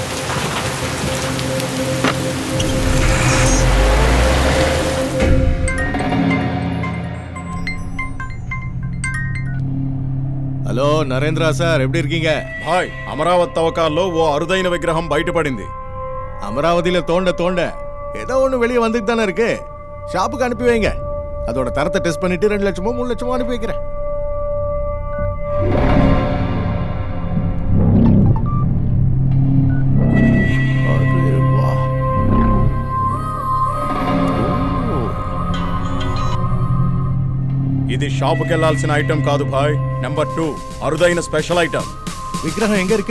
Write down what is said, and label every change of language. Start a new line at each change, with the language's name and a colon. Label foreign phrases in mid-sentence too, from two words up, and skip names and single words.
Telugu: హలో నరేంద్ర సార్, ఎప్పుడు இருக்கீங்க? హాయ్, అమరావతి తవ్వకాల్లో ఓ అరుదైన విగ్రహం బయటపడింది.
Tamil: அமராவதியில தோண்ட தோண்ட ஏதோ ஒன்று வெளியே வந்துட்டு தானே இருக்கு. ஷாப்புக்கு அனுப்பி வைங்க. அதோட தரத்தை டெஸ்ட் பண்ணிட்டு 2 லட்சமோ 3 லட்சமோ அனுப்பி வைக்கிறேன்.
Telugu: ఇది షాపుకి వెళ్లాల్సిన ఐటమ్ కాదు భాయ్. నెంబర్ 2 అరుదైన స్పెషల్ ఐటమ్.
Tamil: விக்கிரகம் எங்க இருக்கு?